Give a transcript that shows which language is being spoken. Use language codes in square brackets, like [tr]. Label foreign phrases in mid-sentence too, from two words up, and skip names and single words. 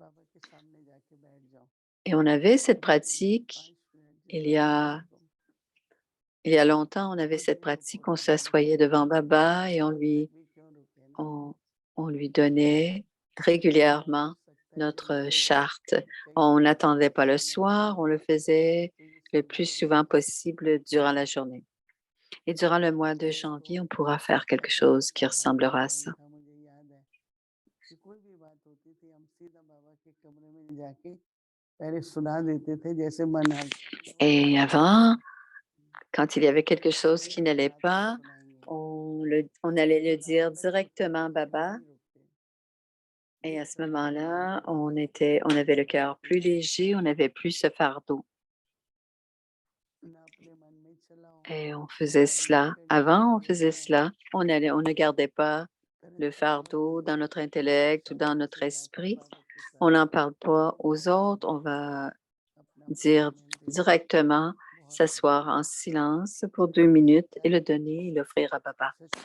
[fr] Et on avait cette pratique, il y a longtemps, on avait cette pratique, on s'assoyait devant Baba et on lui donnait régulièrement notre charte. On n'attendait pas le soir, on le faisait le plus souvent possible durant la journée. Et durant le mois de janvier, on pourra faire quelque chose qui ressemblera à ça. [hi] कि कोई भी बात होती थी हम सीधा बाबा के कमरे में जाके पहले सुना देते थे जैसे मन हल्का [fr] Et avant, quand il y avait quelque chose qui n'allait [hi] रात में [fr] pas, [hi] सुनाएंगे [fr] on allait le [hi] रात [fr] dire [hi] भर [fr] directement à [hi] सुनते थे, [fr] Baba. [hi] नहीं रुकते। [fr] Et [hi] ये [fr] à ce [hi] सब [fr] moment-là, [hi] बातें [fr] on avait le cœur plus léger, on n'avait plus ce fardeau. [hi] ना अपने मन में चलाओ, [fr] Et on faisait cela. Avant, on faisait cela. On ne gardait pas le fardeau dans notre intellect ou dans notre esprit. On n'en parle pas aux autres. On va dire directement, s'asseoir en silence pour 2 minutes et le donner et l'offrir à Baba.